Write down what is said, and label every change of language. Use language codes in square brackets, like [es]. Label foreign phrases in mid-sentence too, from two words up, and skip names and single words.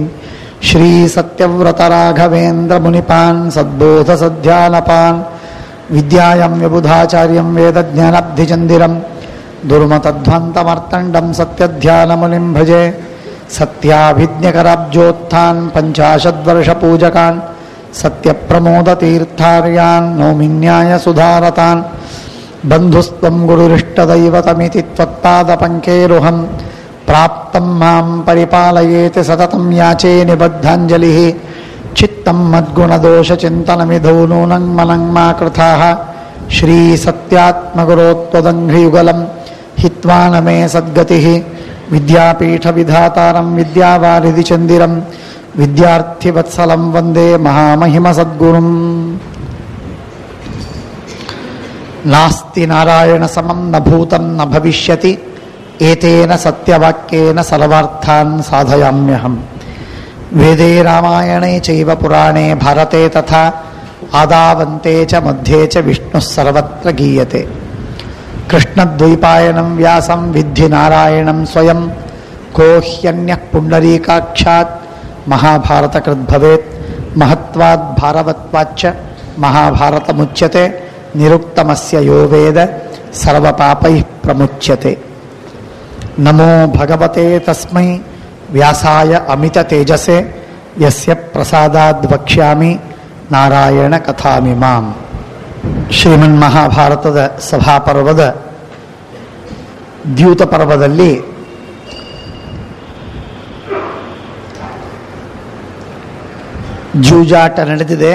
[sa] ಶ್ರೀ ಸತ್ಯವ್ರತರಾಘವೇಂದ್ರ ಮುನಿಪಾನ್ ಸದ್ಬೋಧಸಧ್ಯಾನಪಾನ್ ವಿದ್ಯಾಯಂ ವಿಬುಧಾಚಾರ್ಯಂ ವೇದಜ್ಞಾನಬ್ಧಿಚಂದಿರಂ ದುರ್ಮತಧ್ವಂತಮರ್ತಂಡಂ ಸತ್ಯಧ್ಯಾನಮುನಿಂ ಭಜೆ. ಸತ್ಯಾಭಿಜ್ಞಕರಾಬ್ಜೋತ್ಥಾನ್ ಪಂಚಾಶದ್ವರ್ಷಪೂಜಕಾನ್ ಸತ್ಯಪ್ರಮೋದತೀರ್ಥಾರ್ಯಾನ್ ನೌಮಿನ್ಯಾಯ ಸುಧಾರತಾನ್. ಬಂಧುಸ್ತ್ವಂ ಗುರುರಿಷ್ಟದೈವತಮಿತಿ ತ್ವತ್ಪಾದಪಂಕೇರುಹಂ ಪ್ರಾಪ್ತಂ ಮಾಂ ಪರಿಪಾಲಯೇತಿ ಸತತಂ ಯಾಚೇ ನಿಬದ್ಧಾಂಜಲಿಃ. ಚಿತ್ತಂ ಮದ್ಗುಣದೋಷಚಿಂತನಮಿಧೌ ನೂನಂ ಮನಂ ಮಾ ಕೃತಾಃ ಶ್ರೀ ಸತ್ಯಾತ್ಮಗುರೋತ್ವದಂಘ್ರಿಯುಗಲಂ ಹಿತ್ವಾ ನ ಮೇ ಸದ್ಗತಿಃ. ವಿದ್ಯಾಪೀಠವಿಧಾತಾರಂ ವಿದ್ಯಾವಾರಿಧಿಚಂದಿರಂ ವಿದ್ಯಾರ್ಥಿವತ್ಸಲಂ ವಂದೇ ಮಹಾಮಹಿಮಸದ್ಗುರುಂ. ನಾಸ್ತಿ ನಾರಾಯಣ ಸಮಂ ನ ಭೂತಂ ನ ಭವಿಷ್ಯತಿ ಏತೇನ ಸತ್ಯವಾಕ್ಯೇನ ಸರ್ವಾರ್ಥಾನ್ ಸಾಧಯಾಮ್ಯಹಂ. ವೇದೇ ರಾಮಾಯಣೇ ಚೈವ ಪುರಾಣೇ ಭಾರತೆ ತಥಾ ಆದಾವಂತೆ ಚ ಮಧ್ಯೆ ಚ ವಿಷ್ಣುಃ ಸರ್ವತ್ರ ಗೀಯತೆ. ಕೃಷ್ಣದ್ವೈಪಾಯನಂ ವ್ಯಾಸಂ ವಿದ್ಧಿ ನಾರಾಯಣಂ ಸ್ವಯಂ ಕೋ ಹ್ಯನ್ಯಃ ಪುಂಡರೀಕಾಕ್ಷಾತ್ ಮಹಾಭಾರತಕೃದ್ಭವೇತ್. ಮಹತ್ವಾದ್ ಭಾರವತ್ವಾಚ್ಚ ಮಹಾಭಾರತಮುಚ್ಯತೆ ನಿರುಕ್ತಮಸ್ಯ ಯೋ ವೇದ ಸರ್ವಪಾಪೈಃ ಪ್ರಮುಚ್ಯತೆ. ನಮೋ ಭಗವತೆ ತಸ್ಮೈ ವ್ಯಾಸಾಯ ಅಮಿತ ತೇಜಸೆ ಯಸ್ಯ ಪ್ರಸಾದಾದ್ ವಕ್ಷ್ಯಾಮಿ ನಾರಾಯಣ ಕಥಾಮಿಮಾಂ. [kn] ಶ್ರೀಮನ್ ಮಹಾಭಾರತದ ಸಭಾಪರ್ವದ ದ್ಯೂತ ಪರ್ವದಲ್ಲಿ ಜೂಜಾಟ ನಡೆದಿದೆ.